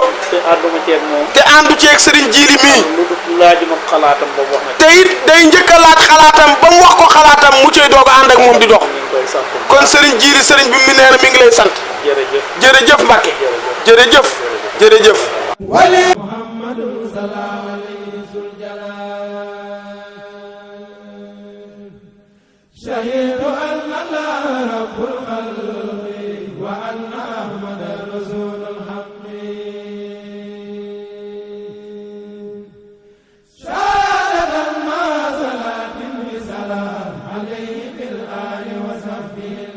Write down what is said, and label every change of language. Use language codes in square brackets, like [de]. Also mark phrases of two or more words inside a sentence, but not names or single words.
[wo] te ànduma ceeg moom. te àndu ceeg sëriñ Jiili mii. lu dul laajuma xalaatam ba mu wax na. te it day njëkk a laaj xalaatam ba mu wax ko xalaatam mu mu cay doog a ànd ak moom di dox kon sëriñ Jiili sëriñ bi mi nee na mi ngi lay sant jërëjëf Mbacke jërëjëf jërëjëf [ar] شهدت أن الله رب الخلق وأن أحمد رسول الحق شهادة ما صلاة بسلام عليه بالآل وصحبه